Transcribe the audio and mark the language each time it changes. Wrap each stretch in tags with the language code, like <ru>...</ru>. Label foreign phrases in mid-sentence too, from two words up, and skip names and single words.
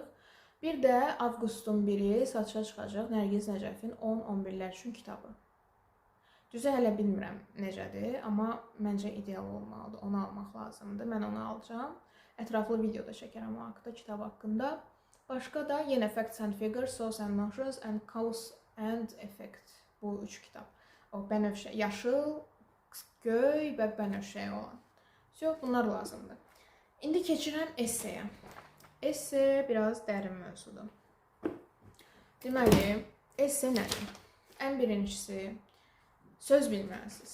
<az>Bir də avqustun 1-i satışa çıxacaq Nərgiz Nəcəfin 10-11-lər üçün kitabı. Düzü hələ bilmirəm necədir, amma məncə ideal olmalıdır. Onu almaq lazımdır. Mən onu alacağım. Ətraflı video da çəkərəm o haqda, kitab haqqında. Başqa da yenə Facts and Figures, Source and Notions and Cause and Effect. Bu 3 kitab. O bənövşə, yaşıl, göy və bənövşəyə olan. Bunlar lazımdır. İndi keçirəm esseyə. Esse biraz dərin mövzudur. Deməli, esse nədir? Ən birincisi, söz bilməlisiniz.</az>